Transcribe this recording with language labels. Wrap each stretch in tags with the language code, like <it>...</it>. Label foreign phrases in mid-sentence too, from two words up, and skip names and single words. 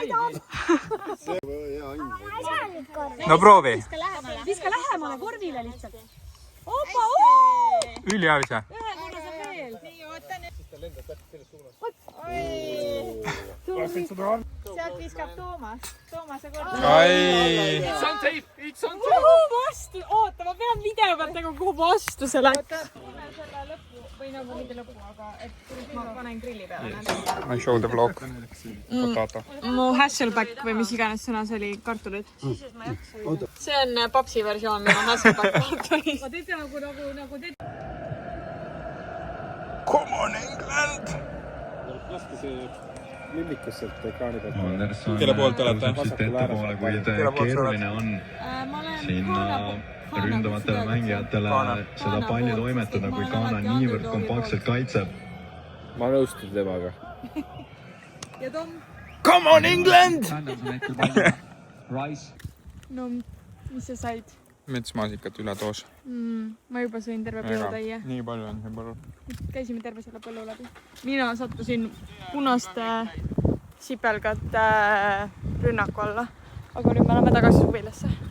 <et>hea õnn . no proovi . viska lähemale korvile lihtsalt . opa , ülihea ise . ühe korra saab veel . sealt viskab Toomas . Toomase korda . ai .</et> <en>It's on tape , it's on tape .</en> <et>kuhu vastu , oota , ma pean video pealt nagu kuhu vastu see läks . selle lõppu või nagu mitte lõppu , aga et ma panen grilli peale .</et> <en>I show the vlog . Potato .</en> <et>mu Hasselback või mis iganes sõna see oli , kartulid . see on papsi versioon minu Hasselback kartulist . ma teete nagu teete .</et> <en>Come on England .</en> <et>laske see lillikus sealt ekraani pealt . kelle poolt olete ? ettepoole , kuid keeruline on sinna ründavatele mängijatele seda palli toimetada , kui Ghana niivõrd kompaktselt kaitseb . ma nõustun temaga . ja Tom .</et> <en>Come on England .</en> <et>no mis sa said ? metsmaasikat ületoos . ma juba sõin terve põllutäie . nii palju on see põllu . käisime terve selle põllu läbi . mina sattusin punaste sipelgate rünnaku alla . aga nüüd me oleme tagasi suvilasse .</et>